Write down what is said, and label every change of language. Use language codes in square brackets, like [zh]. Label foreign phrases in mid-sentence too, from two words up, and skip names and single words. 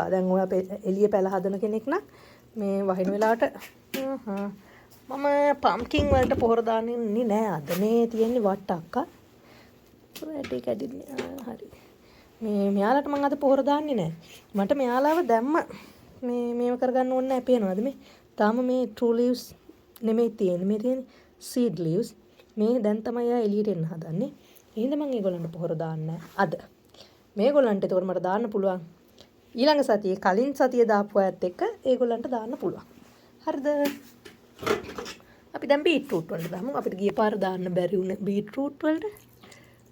[si] දැන් ඔයා එළිය පැල හදන කෙනෙක් නම් මේ වහින වෙලාවට මම පම්කින් වලට පොහොර දාන්නේ නෑ. අද මේ තියෙන්නේ වට්ටක්ක. වැඩි කැඩින්නේ. හරි. මේ මෙයාලට මම අද පොහොර දාන්නේ නැහැ. මට මෙයාලව දැම්ම මේව කරගන්න ඕනේ නැහැ. පේනවද මේ? තාම මේ [en] true leaves [si] නෙමෙයි තියෙන්නේ. මේ තියෙන්නේ [en] seed leaves. [si] මේ දැන් තමයි ආ එළියට එන්න හදන්නේ. එහෙනම් මම ඒගොල්ලන්ට පොහොර දාන්නේ අද. මේගොල්ලන්ට ඒතකොට මට දාන්න පුළුවන්. ඊළඟ සතියේ කලින් සතියේ දාපු අයත් එක්ක ඒගොල්ලන්ට දාන්න පුළුවන්. හරිද? අපි දැන් beetroot වලට දාමු. අපිට ගිය පාර දාන්න බැරි වුණේ beetroot වලට.